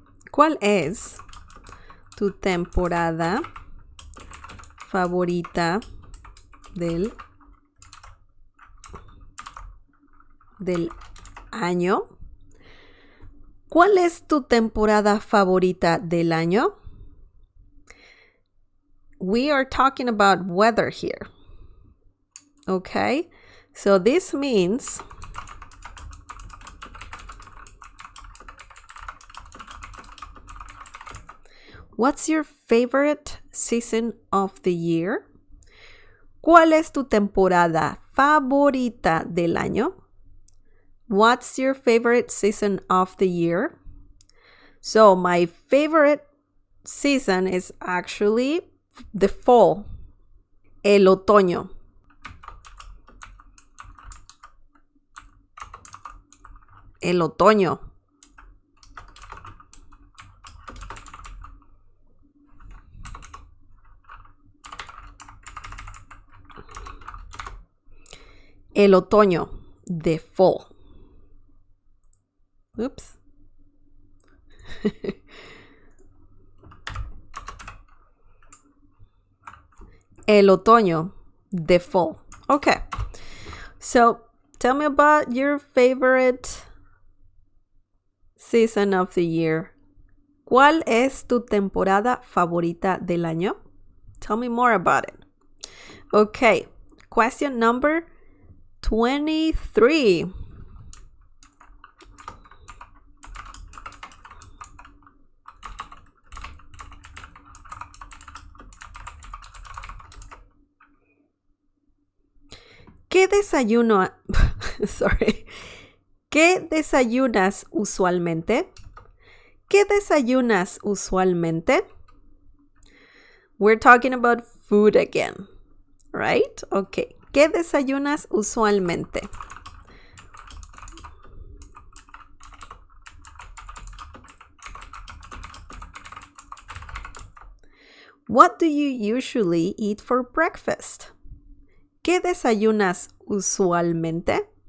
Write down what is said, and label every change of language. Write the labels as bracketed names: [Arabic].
[Spanish] ¿Cuál es tu temporada favorita del año? ¿Cuál es tu temporada favorita del año? [English] We are talking about weather here. Okay? So this means what's your favorite season of the year? [Spanish] ¿Cuál es tu temporada favorita del año? [English] What's your favorite season of the year? So my favorite season is actually the fall. [Spanish] El otoño. El otoño. El otoño. [English] The fall. Oops. [Spanish] El otoño. [English] The fall. Okay. So tell me about your favorite season of the year. [Spanish] ¿Cuál es tu temporada favorita del año? [English] Tell me more about it. Okay. Question number 23. [Spanish] ¿Qué desayuno? [English] Sorry. [Spanish] ¿Qué desayunas usualmente? ¿Qué desayunas usualmente? [English] We're talking about food again, right? Okay. [Spanish] ¿Qué desayunas usualmente? [English] What do you usually eat for breakfast? [Spanish] ¿Qué desayunas usualmente?